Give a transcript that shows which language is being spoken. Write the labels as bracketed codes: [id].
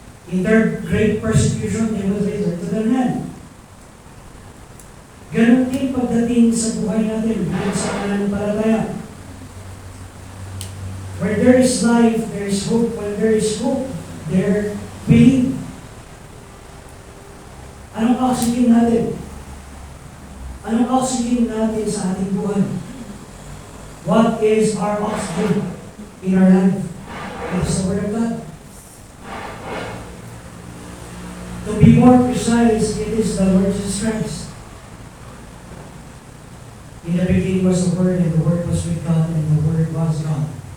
[en] In their great persecution, they will return to their land. [tl] Ganon din pagdating sa buhay natin, bilang sa pananampalataya. [en] Where there is life, there is hope. When there is hope, there believe. [tl] Anong oxygen natin? Anong oxygen natin sa ating buhay? [en] What is our oxygen in our life? It is the Word of God. To be more precise, it is the Lord Jesus Christ. In the beginning was the Word, and the Word was with God, and the Word was God.